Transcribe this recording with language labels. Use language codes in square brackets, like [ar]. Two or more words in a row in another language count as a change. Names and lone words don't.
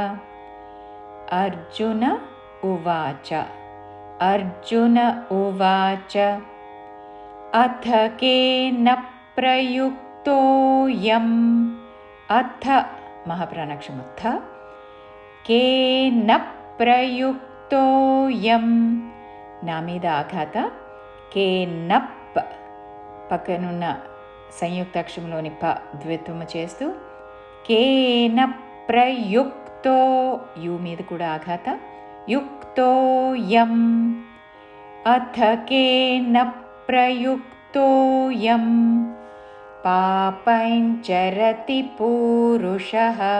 [sa] अर्जुन उवाच अर्जुन उवाच अथ केन प्रयुक्तोऽयम् अथ महाप्राणाक्षरमुत्थ केन प्रयुक्तोऽयं [te] నా మీద ఆఘాత కేనప్ పక్కనున్న సంయుక్తాక్షరంలోని ప ద్విత్వము చేస్తూ [sa] కేన ప్రయుక్తో [te] యు మీద కూడా ఆఘాత యుక్తోయం [sa] అథ కేన ప్రయుక్తోయం పాపంచరతి పూరుషః